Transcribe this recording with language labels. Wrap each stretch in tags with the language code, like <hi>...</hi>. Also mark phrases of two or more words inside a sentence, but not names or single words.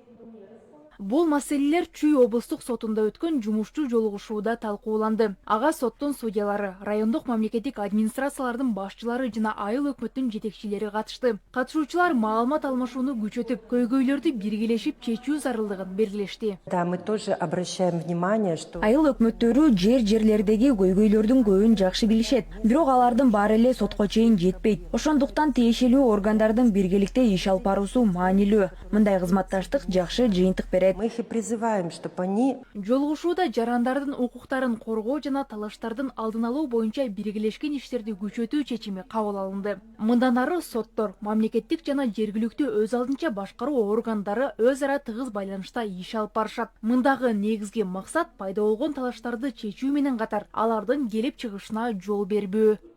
<ky>Бул маселелер Чүй облустук сотунда өткөн жумушчу жолугушууда талкууланды. Ага соттун судьялары, райондук мамлекеттик администрациялардын башчылары жана айыл өкмөттүн жетекчилери катышты. Катышуучулар маалымат алмашууну күчөтүп, көйгөйлөрдү биргелешип чечүү зарылдыгын белгилешти.</ky> <ru>Да, мы тоже обращаем внимание, что</ru> <ky>айыл өкмөттөрү жерлердеги көйгөйлөрдүн көбүн жакшы билишет, бирок алардын баары эле сотко чейин жетпейт. Ошондуктан тиешелүү органдардын биргеликте иш алып баруусу маанилүү. Мындай кызматташтык жакшы жыйынтык берет.</ky> <ru>мы их и призываем, чтобы они...</ru> <ky>Жолугушууда жарандардын укуктарын коргоо жана талаштардын алдын алуу боюнча биргелешкен иштерди күчөтүү чечими кабыл алынды. Мындан ары соттор, мамлекеттик жана жергиликтүү өз алдынча башкаруу органдары өз ара тыгыз байланышта иш алып барышат. Мындагы негизги максат пайда болгон талаштарды чечүү менен катар алардын келип чыгышына жол бербөө.</ky>